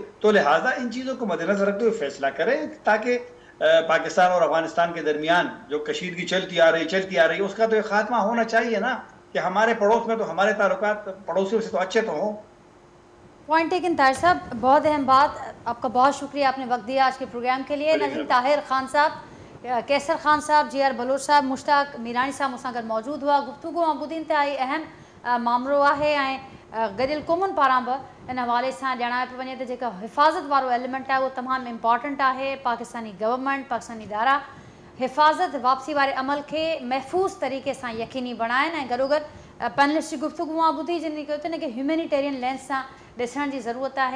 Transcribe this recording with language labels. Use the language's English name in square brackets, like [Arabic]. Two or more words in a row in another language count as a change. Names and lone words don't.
[Urdu] تو لہٰذا ان چیزوں کو مد نظر رکھتے ہوئے فیصلہ کریں تاکہ پاکستان اور افغانستان کے درمیان جو کشیدگی چلتی آ رہی اس کا تو ایک خاتمہ ہونا چاہیے نا, کہ ہمارے پڑوس میں تو ہمارے تعلقات پڑوسیوں سے تو اچھے تو ہوں. پوائنٹ ٹیکن طاہر صاحب, بہت اہم بات, آپ کا بہت شکریہ, آپ نے وقت دیا آج کے پروگرام کے لیے. ناظرین, طاہر خان صاحب, کیسر خان صاحب, جی آر بلوچ صاحب, مشتاق میرانی صاحب [Sindhi] मूंसां गॾु मौजूदु हुआ. गुफ़्तगू ऐं ॿुधनि था अहम मामिलो आहे ऐं गॾियल क़ौमुनि पारां बि इन हवाले सां ॼाणायो पियो वञे त जेका हिफ़ाज़त वारो एलिमेंट आहे उहो तमामु इम्पॉर्टेंट आहे. पाकिस्तानी गवर्नमेंट, पाकिस्तानी इदारा हिफ़ाज़त वापसी वारे अमल खे महफ़ूज़ तरीक़े सां यकीनी बणाइनि ऐं गॾोगॾु पैनलिस्ट जी गुफ़्तगू मां ॿुधी जिन कयो त हिन खे [English] humanitarian lens [Sindhi] सां ॾिसण जी ज़रूरत आहे.